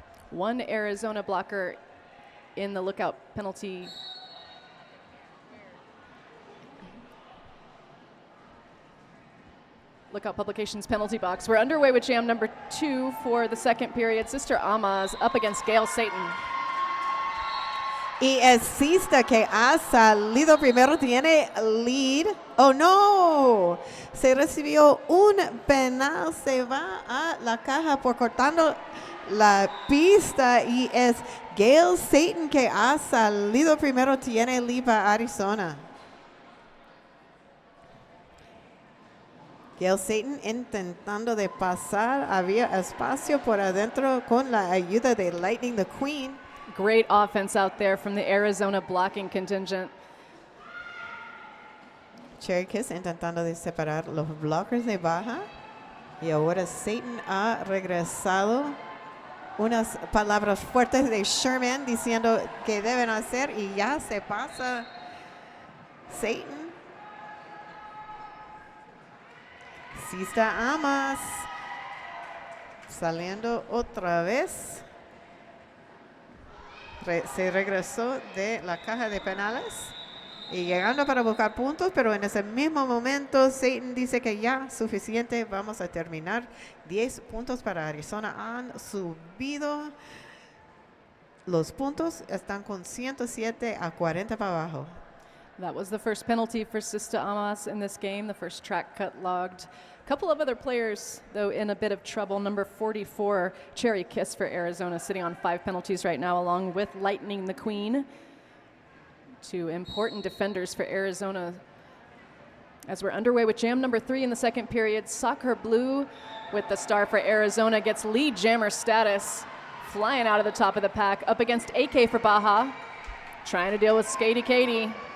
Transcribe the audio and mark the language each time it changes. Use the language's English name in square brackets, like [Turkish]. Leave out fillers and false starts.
[English] One Arizona blocker in the Lookout penalty. Lookout Publications penalty box. We're underway with jam number 2 for the second period. Sister Amas up against Gail Satan. [Spanish] Y el cista que ha salido primero tiene lead. Oh no, se recibió un penal, se va a la caja por cortando la pista y es Gail Satan que ha salido primero, tiene lead para Arizona. Gail Satan intentando de pasar, había espacio por adentro con la ayuda de Lightning the Queen. [English] Great offense out there from the Arizona blocking contingent. [Spanish] Cherry Kiss intentando de separar los blockers de Baja. Y ahora Satan ha regresado. Unas palabras fuertes de Sherman diciendo que deben hacer y ya se pasa Satan. Sista Amas saliendo otra vez. Se regresó de la caja de penales y llegando para buscar puntos, pero en ese mismo momento Satan dice que ya suficiente, vamos a terminar. 10 puntos para Arizona han subido. Los puntos están con 107 a 40 para abajo. [English] That was the first penalty for Sista Amas in this game, the first track cut logged. A couple of other players, though, in a bit of trouble. Number 44, Cherry Kiss for Arizona, sitting on 5 penalties right now, along with Lightning the Queen. 2 important defenders for Arizona. As we're underway with jam number 3 in the second period, Soccer Blue with the star for Arizona gets lead jammer status, flying out of the top of the pack, up against AK for Baja, trying to deal with Skatey Katie.